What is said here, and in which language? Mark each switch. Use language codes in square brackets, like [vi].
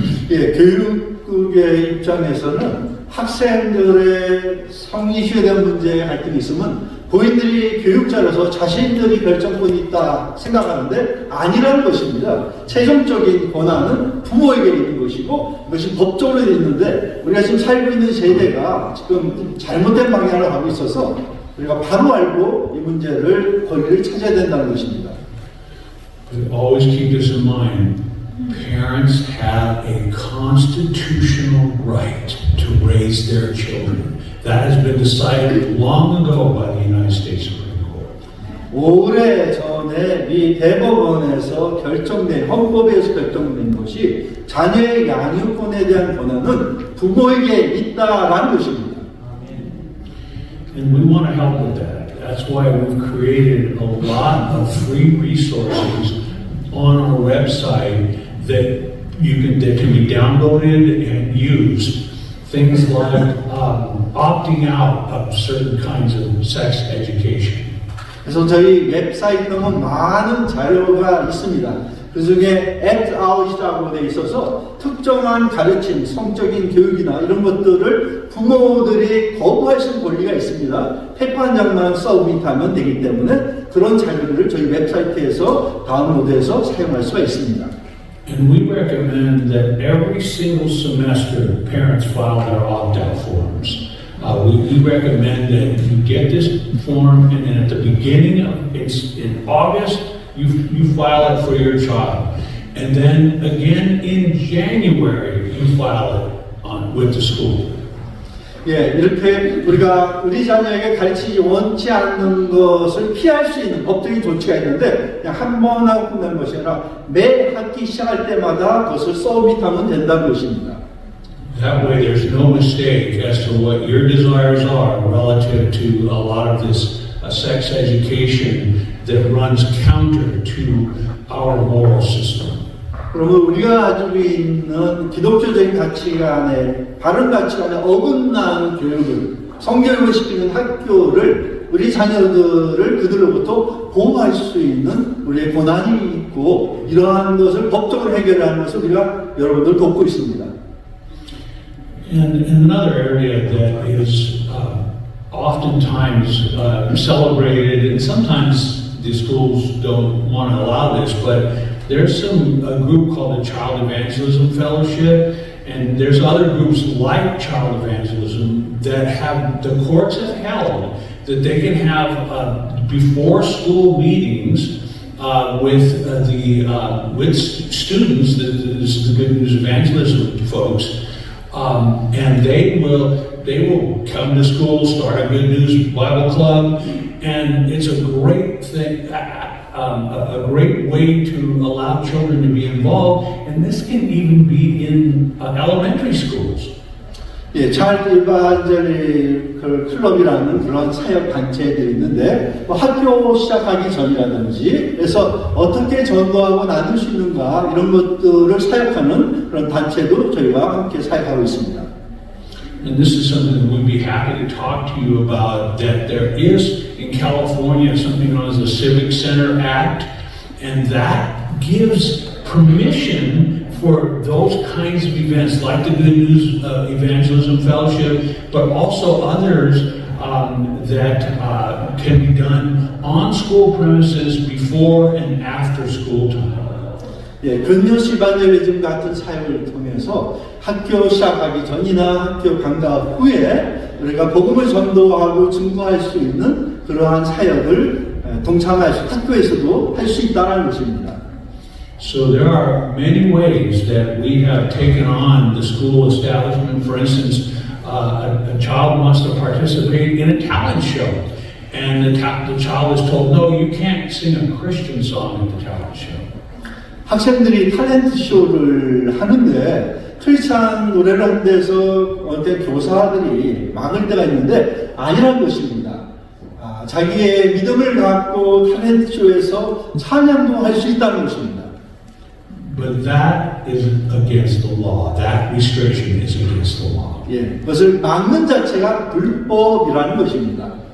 [ko] 예, 교육의 입장에서는 학생들의 성이 이슈에 대한 문제에 갈등이 있으면 부모님들이 교육자로서 자신들이 결정권이 있다 생각하는데 아니라는 것입니다. 최종적인 권한은 부모에게 있는 것이고 이것이 법적으로 되어 있는데 우리가 지금 살고 있는 세대가 지금 잘못된 방향을 가고 있어서 우리가 바로 알고 이 문제를 권리를 찾아야 된다는 것입니다. [en] But always keep this in mind. Parents have a constitutional right to raise their children. That has been decided long ago by the United States Supreme Court. [ko] 오래전에 미 대법원에서 결정된 헌법에서 결정된 것이 자녀의 양육권에 대한 권한은 부모에게 있다라는 것입니다. [en] And we want to help with that. That's why we've created a lot of free resources on our website that can be downloaded and used. Things like opting out of certain kinds of sex education. [ko] 그래서 저희 웹사이트에 보면 많은 자료가 있습니다. 그 중에 act out이라고 돼 있어서 특정한 가르침, 성적인 교육이나 이런 것들을 부모들이 거부할 수 있는 권리가 있습니다. 페퍼 한 장만 서브밋하면 되기 때문에 그런 자료들을 저희 웹사이트에서 다운로드해서 사용할 수가 있습니다. [en] And we recommend that every single semester parents file their opt-out forms. We recommend that you get this form, and then at the beginning of it's in August, you file it for your child, and then again in January you file it with the school. [ko] 예, 이렇게 우리가 우리 자녀에게 가르치지 원치 않는 것을 피할 수 있는 법적인 조치가 있는데 그냥 한 번 하고 끝난 것이 아니라 매 학기 시작할 때마다 그것을 서밋하면 된다는 것입니다. [en] That way there's no mistake as to what your desires are relative to a lot of this sex education that runs counter to our moral system. [ko] 그러면 우리가 가지고 있는 기독교적인 가치관에 바른 가치관에 어긋나는 교육을 성교육을 시키는 학교를 우리 자녀들을 그들로부터 보호할 수 있는 우리의 권한이 있고 이러한 것을 법적으로 해결하는 것을 우리가 여러분들 돕고 있습니다. [en] And another area that is oftentimes celebrated, and sometimes the schools don't want to allow this, but there's a group called the Child Evangelism Fellowship, and there's other groups like Child Evangelism that have, the courts have held that they can have before school meetings with students, the Good News Evangelism folks, and they will come to school, start a Good News Bible Club, and it's a great thing, a great way to allow children to be involved, and this can even be in elementary schools. [ko] 예, 차일드 이반젤리 클럽이라는 그런 사역 단체들이 있는데 학교 시작하기 전이라든지 그래서 어떻게 전도하고 나눌 수 있는가 이런 것들을 사역하는 그런 단체도 저희와 함께 사역하고 있습니다. [en] And this is something that we'd be happy to talk to you about, that there is in California something known as the Civic Center Act, and that gives permission for those kinds of events like the Good News Evangelism Fellowship, but also others that can be done on school premises before and after school time. [ko] 예, 근뉴스 이반젤리즘 같은 사역을 통해서 학교 시작하기 전이나 학교 방과 후에 우리가 복음을 전도하고 증거할 수 있는 그러한 사역을 동참할 수, 학교에서도 할 수 있다는 것입니다. [en] So there are many ways that we have taken on the school establishment. For instance, a child wants to participate in a talent show, and the child is told, no, you can't sing a Christian song at the talent show. [ko] 학생들이 탤런트 쇼를 하는데 크리스찬 노래를 하는 데서 어떤 교사들이 막을 때가 있는데 아니란 것입니다. 자기의 믿음을 갖고 탤런트 쇼에서 찬양도 할 수 있다는 것입니다. [en] But that is against the law. That restriction is against the law. [ko] 예, 그것을 막는 자체가 불법이라는 것입니다.